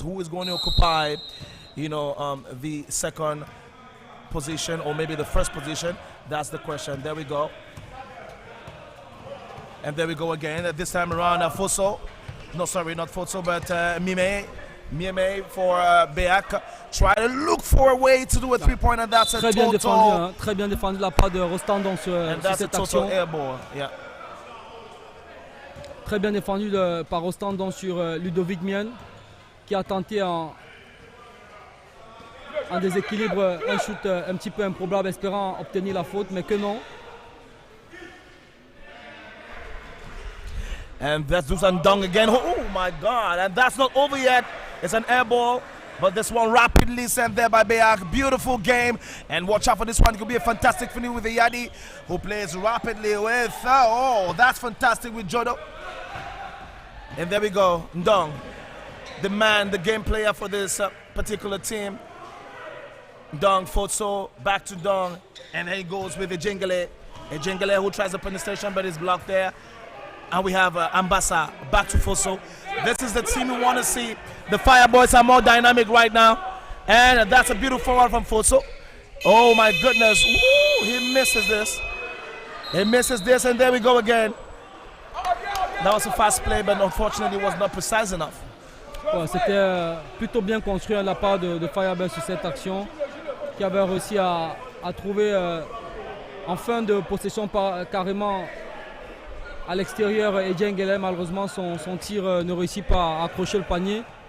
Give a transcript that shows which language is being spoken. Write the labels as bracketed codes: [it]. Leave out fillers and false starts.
[en] Who is going to occupy the second position, or maybe the first position? That's the question. There we go. And there we go again. This time around, Fosso. No, sorry, not Fosso, but Mime for BEAC. Try to look for a way to do a three-pointer. That's a total. [fr] Défendu, très bien défendu de la part de Rostandon sur cette action. [en] Airball. Yeah. [fr] Très bien défendu par Rostandon sur Ludovic Mien, qui a tenté en déséquilibre un shoot un petit peu improbable, espérant obtenir la faute, mais que non. [en] And that's Dusan Dong again. Oh my God, and that's not over yet. It's an air ball, but this one rapidly sent there by BEAC. Beautiful game, and watch out for this one. It could be a fantastic finish with the Yadi, who plays rapidly with, oh, that's fantastic with Jodo. And there we go, Ndong, the man, the game player for this particular team. Ndong, Fosso, back to Ndong, and then he goes with Ejengele. Ejengele who tries the penetration, but is blocked there. And we have Ambassa back to Fosso. This is the team we want to see. The Fireboys are more dynamic right now. And that's a beautiful one from Fosso. Oh my goodness. Woo, he misses this. He misses this, and there we go again. That was a fast play, but unfortunately it was not precise enough. [fr] Ouais, c'était plutôt bien construit de la part de Firebirds sur cette action, qui avait réussi à trouver en fin de possession carrément à l'extérieur Ejengele. Malheureusement son tir ne réussit pas à accrocher le panier.